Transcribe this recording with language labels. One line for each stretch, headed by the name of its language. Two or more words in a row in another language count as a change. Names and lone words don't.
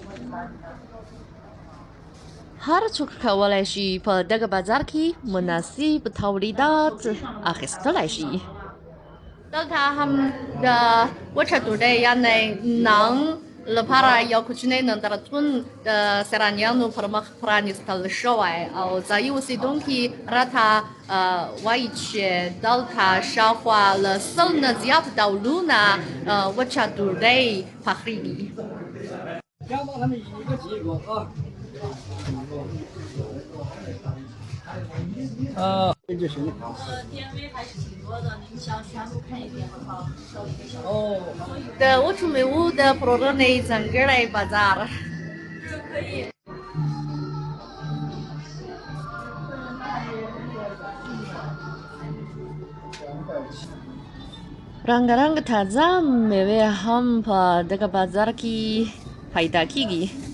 Pashto: هر څوک کولی شي په دغه بازار کې مناسب تولیدات اخیستلی شي دلته هم د وچه ډوډۍ یعنې نان لپاره یو کوچنی نندارتون د سرانیانو پر مخ پرانیستل شوی او ځایي اوسېدونکي راته وایي چې دلته شاوخوا له 100 نه زیات ډولونه وچه ډوډۍ پخېږي
Chinese: 这就行。店位还是挺多的，您想全部看一遍的话，稍微一个小时。
Pashto: 哦。د وچو میوو د پلورنې ځانګړی بازار. کړی رنګارنګ تازه میوې هم په دغه بازار کې پیدا کیږي